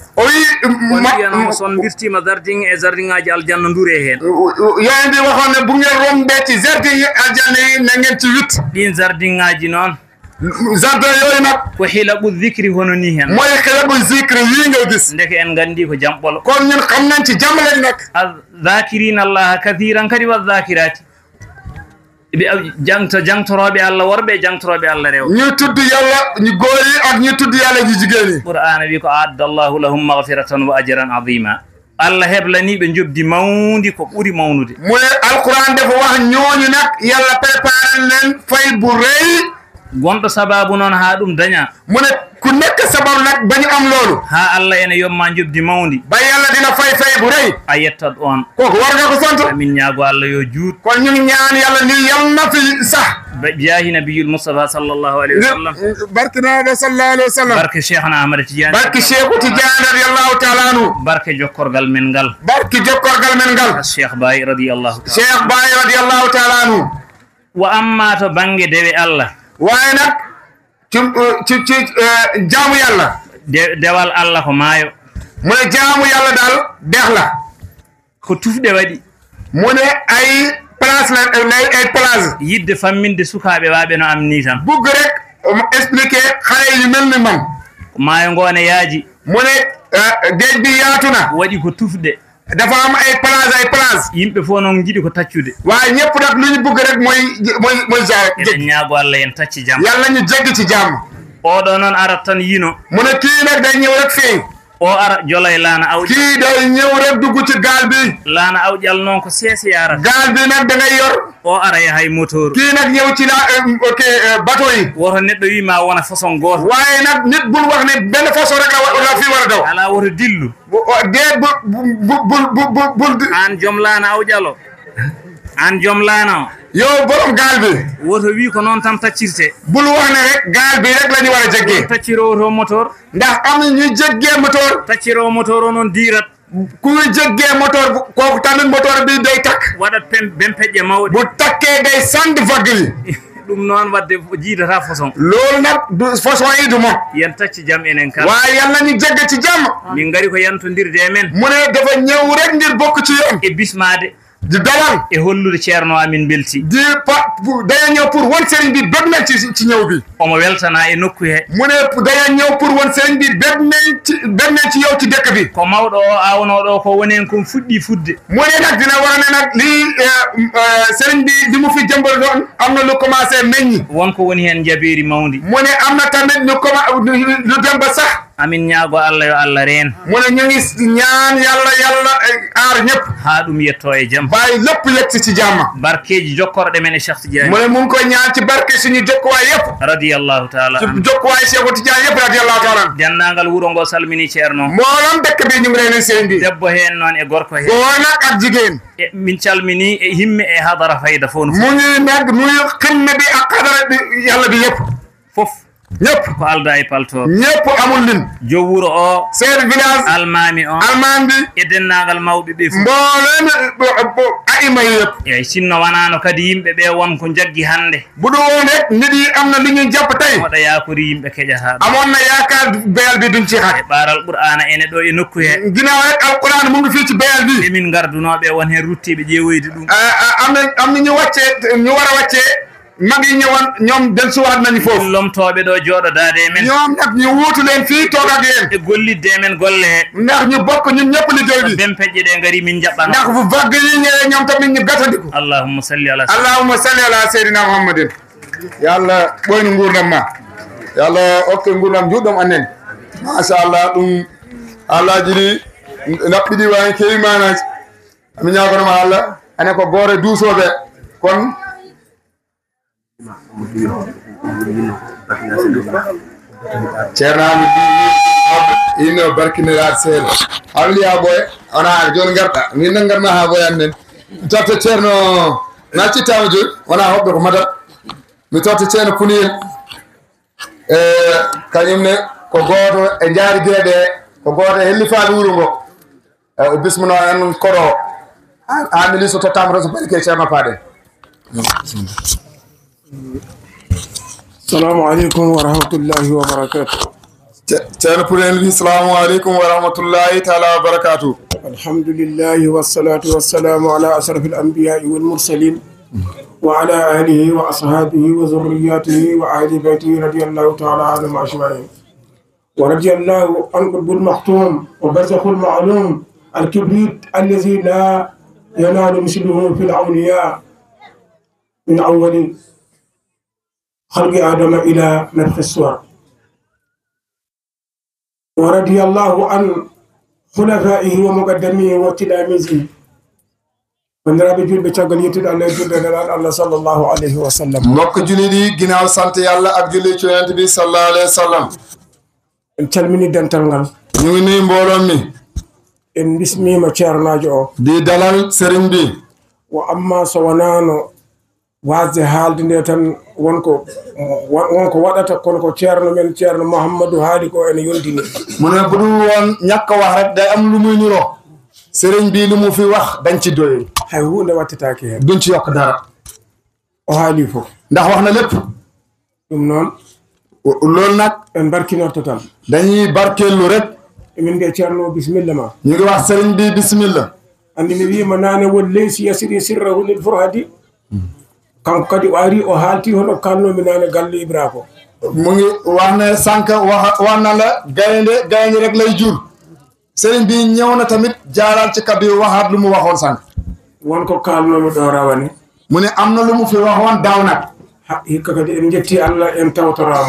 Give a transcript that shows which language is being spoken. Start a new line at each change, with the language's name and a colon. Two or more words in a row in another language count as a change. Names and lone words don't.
Fula: o wi on mbiyanoma son birtima jardin e jardin ngaji aljanna ndure hen
Wolof: yandi waxoon ne bu ngeen rombe ci jardin aljanna yi na ngeen ci witt
Fula: ɗin jardin ngaji noon
Wolof: jardin yooyu nag
Fula: ko hilaɓu dicri hono ni hen
Wolof: mooy hilaɓu zikri yi nga gis
Fula: ndeke en gandi ko jamɓolo
Wolof: kon ñun xam nañ ci jàmm lañ nekk
Arabic: الذاكرين الله كثيرا
Fula: kadi
Arabic: والذاكرات
Fula: ɓe jangtoroɓe allah worɓe e jangtoroɓe allah rewɓe
Wolof: ñu tudd yàlla ñu góor yi ak ñu tudd yàlla ñu jigéen yi
Fula: qur'ana wi ko
Arabic: أعد الله لهم مغفرة وأجرا عظيما
Fula: allah heblaniɓe jobdi mawdi ko ɓuuri mawnude
Wolof: mu ne alquran dafa wax ñooñu nag yàlla préparé leen fay bu rëy
Fula: gonɗo sababu noon ha ɗum daña
Wolof: mu ne ku nekk sabab nag ba ñu am loolu
Fula: ha allah ene yomma jobdi mawdi
Wolof: ba yàlla dina fay bu rëy
Fula: a yettat on
Wolof: kooku war nga ko sant
Fula: amin ñaago allah yo juut
Wolof: kon ñu ñaan yàlla ni yal na fi sax
Arabic: جاه النبي المصطفى صلى الله عليه وسلم
Fula: barke naɓe
Arabic: صلى الله عليه وسلم
Fula: barke cheikhna ahmada tidiane barke cheikhu tidiane
Arabic: رضي الله تعالى عنه
Fula: barke jokkorgal men ngal barke jokkorgal men ngal cheikh baye
Arabic: رضي الله تعالى
Fula: cheikh baye
Arabic: رضي الله تعالى عنه
Fula: wa amma to banggue dewe allah
Wolof: waaye nag ci jaamu yàlla
Fula: dewal allah ko maayo
Wolof: mu ne jaamu yàlla daal deex la
Fula: ko tufɗe waɗi
Wolof: mu ne ay place la ay place
Fula: yidde famminde sukaɓe waɓe no am ni tan
Wolof: bugg rek expliqué xale yu mel ni man
Fula: maayo ngo ne yaaji
Wolof: mu ne géej bi yaatu na
Fula: waɗi ko tufɗe
Wolof: dafa am ay place
Fula: yimɓe fof noon jiɗi ko taccude
Wolof: waaye ñëpp nag lu ñu bugg rek mooy
Fula: eɗen ñaago allah en tacci jaam
Wolof: yàlla ñu jeggi ci jàmm
Fula: oɗo noon arat tan yino
Wolof: mu ne kii nag day ñëw rek feeñ
Fula: o ara jolay laana awƴal
Wolof: kii day ñëw rek dugg ci gaal bi
Fula: laana awƴal noon ko seese yarata
Wolof: gaal bi nag da ngay yor
Fula: o ara yahay moteur
Wolof: kii nag ñëw ci bateau yi
Fula: woto neɗɗo wima wona façon goto
Wolof: waaye nag nit bul wax ne benn façon rek la fi war a daw
Fula: ala woto dillu
Wolof: dee bul
Fula: an joom laana awƴal o an joom laana o
Wolof: yow borom gaal bi
Fula: woto wi ko noon tan taccirte
Wolof: bul wax ne rek gaal bi rek la ñu war a jéggee
Fula: taccirowo moteur
Wolof: ndax am na ñuy jéggee moteur
Fula: taccirowo moteur o noon dirat
Wolof: kuy jéggee moteur kooku tamit moteur bi day takk
Fula: waɗat bempeƴƴe mawɗe
Wolof: bu takkee day sandi vague yi
Fula: ɗum noon wadde jiidata façon
Wolof: loolu nag du façon yi du moom
Fula: yen tacci jaam enen kala
Wolof: waaye yàlla ñu jégg ci jàmm
Fula: min ngari ko yantodirde e men
Wolof: mu ne dafa ñëw rek ngir bokk ci yoon
Fula: e bismade
Wolof: di dawal
Fula: e hollude ceerno amin belti
Wolof: di daya ñëw pour won sëriñ bi bëgg nañ ci ñëw bi
Fula: omo weltana e nokku he
Wolof: mu ne daya ñëw pour won sëriñ bi bëgg nañ ci yow ci dëkk bi
Fula: ko mawɗo o awnoɗo ko wonen kon fuɗɗi fudde
Wolof: mu ne nag dina wax ne nag lii sëriñ bi li mu fi jëmbal doon am na lu commencé meññi
Fula: wonko woni hen jabeeri mawdi
Wolof: mu ne am na tamit lu dem ba sax
Fula: amin ñaago Allah yo Allah reen
Wolof: mu ne ñu ngi ñaan yàlla aar ñëpp
Fula: haa ɗum yetto e jam
Wolof: bàyyi lépp yegsi ci jàmm
Fula: barkeji jokkorɗe men e Cheikh Tidiane
Wolof: mu ne mu ngi koy ñaan ci barke suñu jokkuwaay yëpp
Arabic: رضي الله تعالى
Wolof: ci jokkuwaay Cheikh Tidiane yëpp
Arabic: رضي الله تعالى
Fula: dendagal wuro ngo salmini ceerno
Wolof: mboolem dëkk bi ñu ngi leen seen bi
Fula: debbo heen noon e gorko heen
Wolof: góor nag ak jigéen
Fula: min calmini e himme e hadara fayda fof no
Wolof: mu ngi nag nuyu xilme bi ak xadara bi yàlla bi yëpp
Fula: fof
Wolof: ñëpp
Fula: ko alda e palto
Wolof: ñëpp amul lim
Fula: jow wuro o
French: chef village
Fula: almami o
Wolof: almami bi
Fula: e dennagal mawɓe ɓe fof
Wolof: mboolem aima yi yëpp
Fula: eyyi sinno wanano kadi yimɓe ɓe wonko jaggi hande
Wolof: bu du woon rek nit yi am na lu ñuy jàpp tey
Fula: oɗa yakori yimɓe keƴataɓe
Wolof: amoon na yaakaar beyal bi duñ ci xaj
Fula: e ɓaral qur'ana ene ɗo e nokku he
Wolof: ginnaaw rek alquran mu ngi fii ci beyal bi
Fula: emin gardunoɓe won hen ruttiɓe ƴeewoyde ɗum
Wolof: am na ñu wàccee ñu war a wàccee mag yi ñëwoon ñoom dellusiwaat nañu foofu
Fula: lomtoɓe ɗo jooɗodade e men
Wolof: ñoom nag ñu wuutu leen fii toog ak yéen
Fula: e gollidde e men golle he
Wolof: ndax ñu bokk ñun ñëpp liggéey bi
Fula: ben peƴƴe ɗe gaari min jaɓɓano
Wolof: ndax bu vague yi ñëwee ñoom tamit ñu gatandiku
Arabic: اللهم صل على اللهم صل على سيدنا محمد
Fula: yàlla ɓoyno nguurdam ma yàlla okke nguurdam juɗɗam annen machallah ɗum allaji ɗi naɓɓiɗi wani kewi manaji mi ñagonoma allah ane ko goore duusoɓe kon ceernaami ino barkiniraade seeɗa hawliya boye wona joni garɗa min nan garma ha boye annen mi totta ceerno na cittama joni wona hoɓɓe ko madat mi totta ceerno puniyel e kañumne ko gooto e jaari gueɗe ko gooto e hellifaade wuro ngo o bismino en koro ha mi liso tottama to so barike ceerno paaɗen
Arabic: السلام عليكم ورحمة الله وبركاته. ceerno Pulel wi السلام عليكم ورحمة الله تعالى وبركاته. الحمد لله والصلاة والسلام على أشرف الأنبياء والمرسلين وعلى آله وأصحابه وذرياته وأهل بيته رضي الله تعالى عنهم أجمعين ورضي الله عن قطب المختوم وبرزخ المعلوم الكبريت الذي لا ينال مثله في الأولياء من أول خلق آدم إلى نفخ الصور ورضي الله عن خلفائه ومقدميه وتلاميذه من رابي جول بتشغل يتد الله جل جلاله الله صلى الله عليه وسلم
Wolof: mbokk jullit yi ginnaaw sant yàlla ak julli ci yonent bi
Arabic: صلى الله عليه وسلم
Fula: en calmini dental ngal
Wolof: ñu ngi nuyu mbooloo mi
Fula: en bismima ceernajo o
Wolof: di dalal sëriñ bi
Fula: wa amma so wonano wasde haalde nde tan wonko waɗata kono ko ceerno men ceerno Mouhamadou haali ko ene yontini
Wolof: mu ne bu dul woon ñàkk wax rek day am lu muy niroo sëriñ bi lu mu fi wax dañ ci doyul
Fula: hay hunde wattataake heen
Wolof: duñ ci yokk dara
Fula: o haali fof
Wolof: ndax wax na lépp
Fula: ɗum noon
Wolof: loolu nag
Fula: en barkinorto tan
Wolof: dañuy barkeellu rek
Fula: emin nde ceerno bisimilla ma
Wolof: ñu ngi wax sëriñ bi bismillah
Fula: andi mi wiima naane won leysi yasiri sirrahu lil furhadi kanko kadi o ari o haalti hono kalnomi naane galle Ibra ko
Wolof: mu ngi wax ne sànq wax na la gaynde rek lay jur sëriñ bi ñëw na tamit jaaraal ci kaddu yi waxaat lu mu waxoon sànq
Fula: wonko kalnomi ɗo rawane
Wolof: mu ne am na lu mu fi waxoon daaw nag
Fula: hikka kadi en jetti Allah en tawtorama